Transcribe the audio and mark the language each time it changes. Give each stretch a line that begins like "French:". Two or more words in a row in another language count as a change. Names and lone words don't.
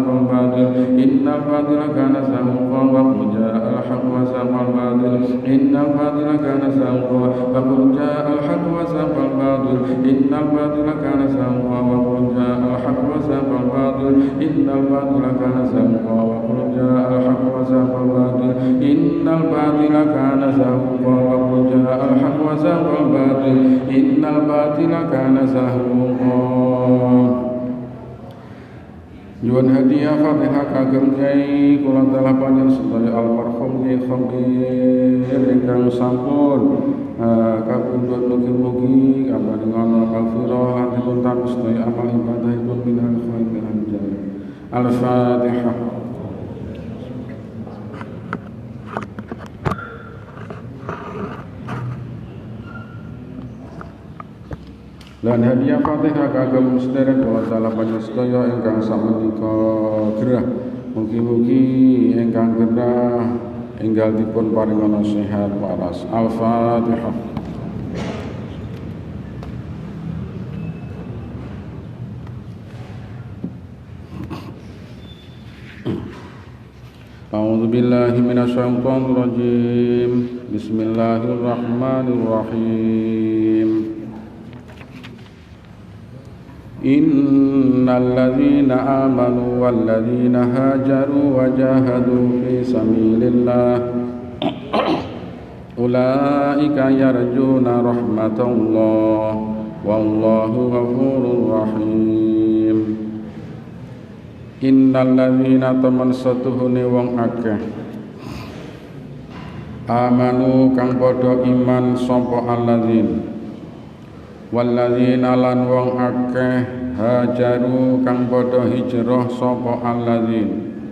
Arabic: الباطل إن الباطل كان زهوقا وقل جاء الحق وزهق الباطل إن الباطل كان زهوقا وقل جاء الحق وزهق الباطل إن الباطل كان زهوقا وقل جاء الحق وزهق الباطل إن الباطل كان زهوقا وقل جاء الحق وزهق الباطل إن الباطل كان زهوقا وقل جاء الحق وزهق الباطل إن الباطل كان زهوقا.
Javanese: Nyuwun hadiah Fatihah kagem Kyai kula telah panjenengan sedaya almarhum Kyai Khabir ingkang sampun kapundhut mugi-mugi kaparingan maghfirah lan dipuntampi sedaya amal ibadahipun
Arabic: من الخيرين أنجل. Al-Fatihah.
Javanese: Lan hadiah Fatihah kagem sedherek kula salah panjenengan sedaya ingkang samenika gerah mugi-mugi ingkang gerah enggal dipun paringana sehat waras.
Arabic: Al-Fatihah. أعوذ بالله من الشيطان الرجيم. بسم الله الرحمن الرحيم. إن الذين آمنوا والذين هاجروا وجاهدوا في سبيل الله أولئك يرجون رحمة الله والله غفور رحيم. إن الذين
Javanese: taman satuhune wong akeh amanu kang padha iman sapa
Arabic: الذين والذين
Javanese: lan wong akeh hajaru kang padha hijrah sapa alladzin